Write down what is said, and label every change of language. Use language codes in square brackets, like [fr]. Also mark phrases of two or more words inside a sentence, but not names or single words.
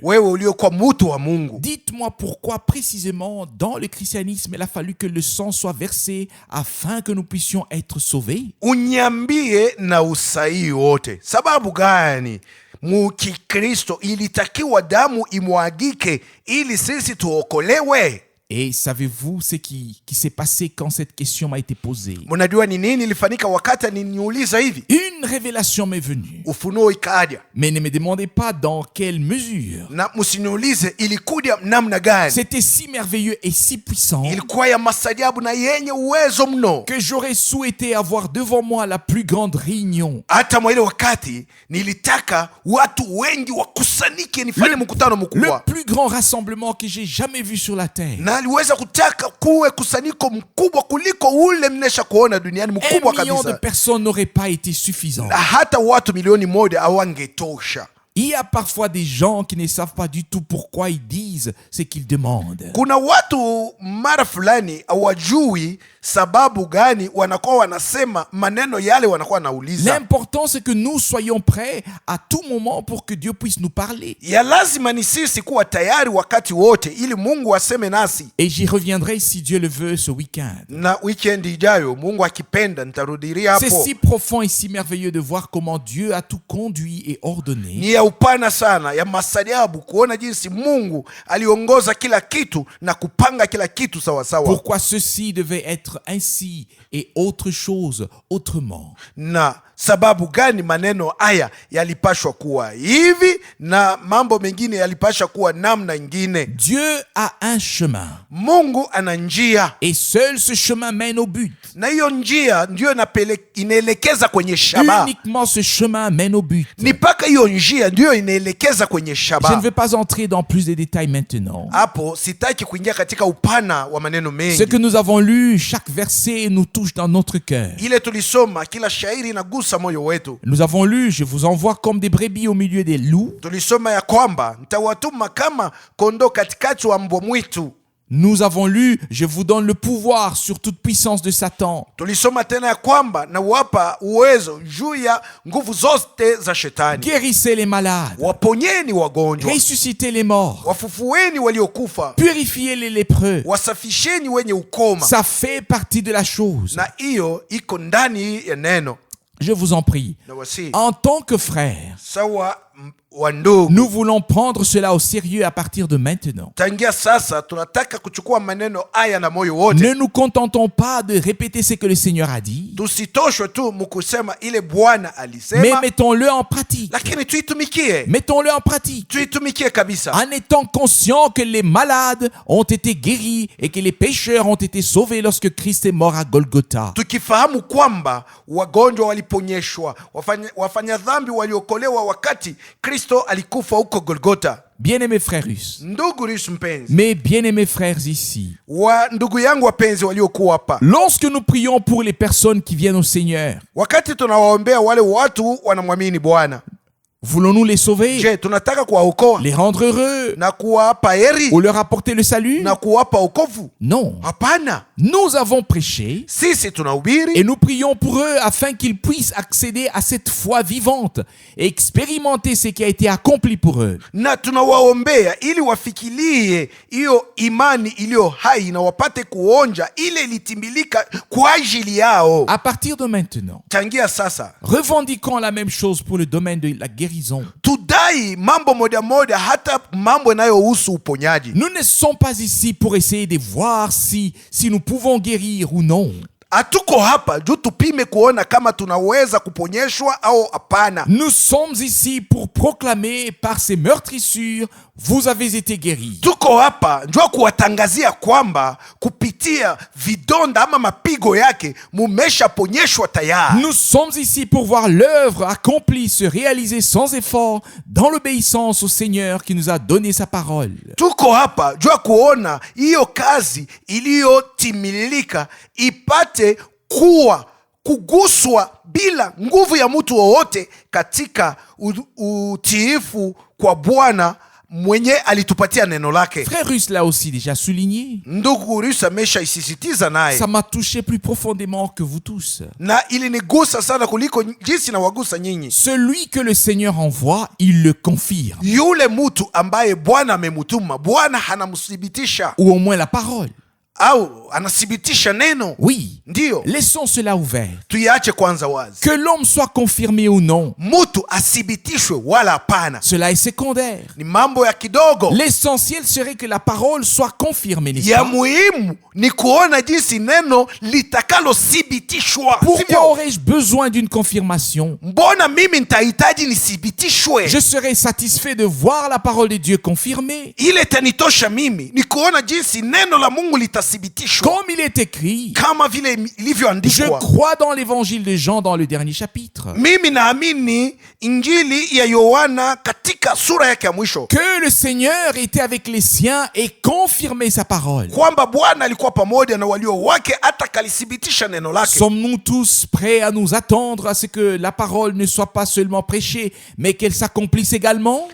[sw] wewe uliokuwa mtu wa Mungu, [fr] dites-moi pourquoi précisément dans le christianisme il a fallu que le sang soit versé afin que nous puissions être sauvés? [sw] unyambie na usahihi wote, sababu gani mukikristo ilitakiwa damu imwagike ili sisi tuokolewe? [fr] Et savez-vous ce qui s'est passé quand cette question m'a été posée? [sw] Mnajua ni nini ilifanyika wakati aliniuliza hivi? [fr] Une révélation m'est venue. [sw] Ufunuo ikaja. [fr] Mais ne me demandez pas dans quelle mesure. [sw] Na msiniulize ilikuja namna gani. [fr] C'était si merveilleux et si puissant [sw] Ilikuwa ya masajabu na yenye uwezo mno, [fr] que j'aurais souhaité avoir devant moi la plus grande réunion. [sw] hata mwa ile wakati nilitaka watu wengi wakusanyike nifanye mkutano [fr] Le [sw] mkubwa. [fr] plus grand rassemblement que j'ai jamais vu sur la terre. [sw] Na aliweza kutaka kuwe kusanyiko mkubwa kuliko ule mnesha kuona duniani, mkubwa [fr] 1 million de [sw] kabisa. [fr] personnes n'aurait pas été suffisant. [sw] Na hata watu milioni moja hawangetosha. [fr] Il y a parfois des gens qui ne savent pas du tout pourquoi ils disent ce qu'ils demandent. [sw] Kuna watu mara fulani hawajui sababu gani wanakuwa wanasema maneno yale wanakuwa wanauliza. [fr] L'important, c'est que nous soyons prêts à tout moment pour que Dieu puisse nous parler. [sw] Ya lazima ni sisi kuwa tayari wakati wote ili Mungu aseme nasi. [fr] Et j'y reviendrai si Dieu le veut ce week-end. [sw] Na weekend ijayo Mungu akipenda nitarudilia [fr] C'est [sw] hapo. [fr] si profond et si merveilleux de voir comment Dieu a tout conduit et ordonné. [sw] Ni ya upana sana, ya masajabu kuona jinsi Mungu aliongoza kila kitu na kupanga kila kitu sawa sawa. [fr] Pourquoi ceci devait être ainsi et autre chose autrement. [sw] Na sababu gani maneno haya yalipashwa kuwa hivi na mambo mengine yalipasha kuwa namna ingine. [fr] Dieu a un chemin. [sw] Mungu ana njia, [fr] Et seul ce chemin mène au but. [sw] na hiyo njia ndio inaelekeza kwenye shaba. [fr] Uniquement ce chemin mène au but. [sw] Ni mpaka hiyo njia ndio inaelekeza kwenye [fr] Je ne [sw] shaba. [fr] vais pas entrer dans plus de détails maintenant. [sw] Hapo sitaki kuingia katika upana wa maneno [fr] Ce [sw] mengi. [fr] que nous avons lu, chaque verset nous touche dans notre cœur. [sw] Ile tulisoma kila shairi inagusa moyo wetu. [fr] Nous avons lu, je vous envoie comme des brebis au milieu des loups. [sw] Tulisoma ya kwamba nitawatuma kama kondoo katikati wa mbwa mwitu. [fr] Nous avons lu, je vous donne le pouvoir sur toute puissance de Satan. [sw] Tulisoma tena ya kwamba nawapa uwezo juu ya nguvu zote za shetani. [fr] Guérissez les malades. [sw] Waponyeni wagonjwa, [fr] Ressuscitez les morts. [sw] wafufueni waliokufa, [fr] Purifiez les lépreux. [sw] wasafisheni wenye ukoma. [fr] Ça fait partie de la chose. [sw] Na hiyo iko ndani ya neno. [fr] Je vous en prie. [sw] Na wasi [fr] En tant que frères, [sw] sawa wa ndugu, [fr] nous voulons prendre cela au sérieux à partir de maintenant. [sw] tangia sasa tunataka kuchukua maneno haya na moyo wote. [fr] Ne nous contentons pas de répéter ce que le Seigneur a dit, [sw] Tusitoshwe tu mkusema ile Bwana [fr] mais [sw] alisema, [fr] mettons-le en pratique. [sw] lakini tuitumikie. [fr] Mettons-le en pratique. [sw] Tuitumikie kabisa. [fr] En étant conscients que les malades ont été guéris et que les pécheurs ont été sauvés lorsque Christ est mort à Golgotha. [sw] Tukifahamu kwamba wagonjwa waliponyeshwa, wafanya dhambi waliokolewa wakati Kristo alikufa huko Golgotha. [fr] Bien-aimés frères russes, [sw] Ndugu Risu mpenzi, [fr] mes bien-aimés frères ici, [sw] wa ndugu yangu wapenzi waliokuwa hapa, [fr] lorsque nous prions pour les personnes qui viennent au Seigneur, [sw] wakati tunawaombea wale watu wanamwamini Bwana, [fr] voulons-nous les sauver, [sw] je, tunataka kuwaokoa [fr] les rendre heureux [sw] na kuwapa heri [fr] ou leur apporter le salut? [sw] na kuwapa wokovu? [fr] Non. [sw] Hapana, [fr] Nous avons prêché [sw] sisi tunahubiri [fr] et nous prions pour eux afin qu'ils puissent accéder à cette foi vivante et expérimenter ce qui a été accompli pour eux. [sw] na tunawaombea ili wafikirie hiyo imani iliyo hai na wapate kuonja ile ilitimilika kwa ajili yao. [fr] À partir de maintenant, [sw] Tangia sasa [fr] revendiquons la même chose pour le domaine de la guérison. [sw] tudai mambo moja moja, hata mambo yanayohusu uponyaji. [fr] Nous ne sommes pas ici pour essayer de voir si nous pouvons guérir ou non. [sw] Hatuko hapa juu tupime kuona kama tunaweza kuponyeshwa au hapana. [fr] Nous sommes ici pour proclamer par ces meurtrissures, vous avez été guéris. [sw] Tuko hapa njoo kuwatangazia kwamba kupitia vidonda ama mapigo yake mumeshaponyeshwa tayari. [fr] Nous sommes ici pour voir l'œuvre accomplie se réaliser sans effort dans l'obéissance au Seigneur qui nous a donné sa parole. [sw] Tuko hapa jua kuona hiyo kazi iliyotimilika ipate kuguswa bila nguvu ya mtu wowote katika utiifu kwa Bwana mwenye alitupatia neno lake. [fr] Frère Russe l'a aussi déjà souligné. [sw] Ndugu Russe amesha isisitiza naye, [fr] Ça m'a touché plus profondément que vous tous. [sw] na ilinigusa sana kuliko jinsi na wagusa nyinyi. [fr] Celui que le Seigneur envoie, il le confirme. [sw] Yule mtu ambaye Bwana amemutuma, Bwana hanamthibitisha, [fr] Ou au moins la parole. [sw] au anathibitisha neno. [fr] Oui, [sw] Ndiyo, [fr] laissons cela ouvert. [sw] tuiache kwanza wazi. [fr] Que l'homme soit confirmé ou non, [sw] Mtu athibitishwe wala hapana, [fr] cela est secondaire. [sw] ni mambo ya kidogo. [fr] L'essentiel serait que la parole soit confirmée, n'est-ce [sw] Ya [fr] pas? [sw] muhimu ni kuona jinsi neno litakalothibitishwa. [fr] Pourquoi [sw] Sivyo? [fr] aurais-je besoin d'une confirmation? [sw] Mbona mimi nitahitaji nithibitishwe? [fr] Je serais satisfait de voir la parole de Dieu confirmée. [sw] Ile itanitosha mimi ni kuona jinsi neno la Mungu litathibitishwa [fr] Comme il est écrit, [sw] kama vile [fr] je [sw] ilivyoandikwa. [fr] crois dans l'évangile de Jean dans le dernier chapitre, [sw] Mimi naamini injili ya Yohana katika sura yake ya mwisho, [fr] que le Seigneur était avec les siens et confirmait sa parole. [sw] kwamba Bwana alikuwa pamoja na walio wake hata kalithibitisha neno lake. [fr] Sommes-nous tous prêts à nous attendre à ce que la parole ne soit pas seulement prêchée, mais qu'elle s'accomplisse également?